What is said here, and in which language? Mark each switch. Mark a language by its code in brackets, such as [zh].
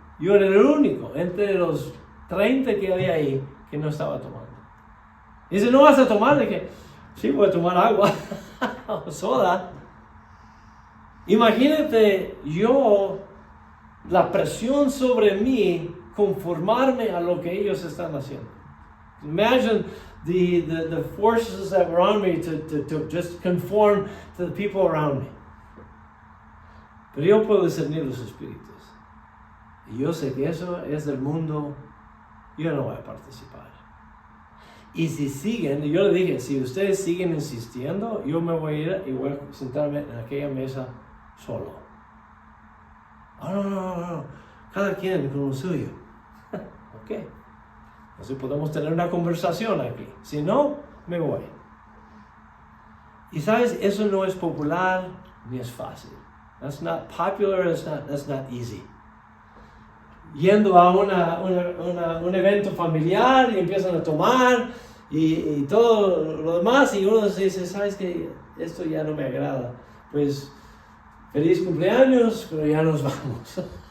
[es] Yo era el único entre los 30 que había ahí que no estaba tomando. Dice, ¿no vas a tomar? Dije, sí, voy a tomar agua o soda. Imagínate yo, la presión sobre mí, conformarme a lo que ellos están haciendo. [en] Imagine the forces that were on me to just conform to the people around me. [es] Pero yo puedo discernir los espíritus. Y yo sé que eso es del mundo. Yo no voy a participar. Y si siguen, yo le dije, si ustedes siguen insistiendo, yo me voy a ir y voy a sentarme en aquella mesa solo. No. Cada quien con lo suyo. Ok. Entonces podemos tener una conversación aquí. Si no, me voy. Y sabes, eso no es popular ni es fácil. [en] That's not popular, that's not easy. [es] Yendo a un evento familiar y empiezan a tomar y todo lo demás y uno se dice, ¿sabes qué? Esto ya no me agrada. Pues, feliz cumpleaños, pero ya nos vamos.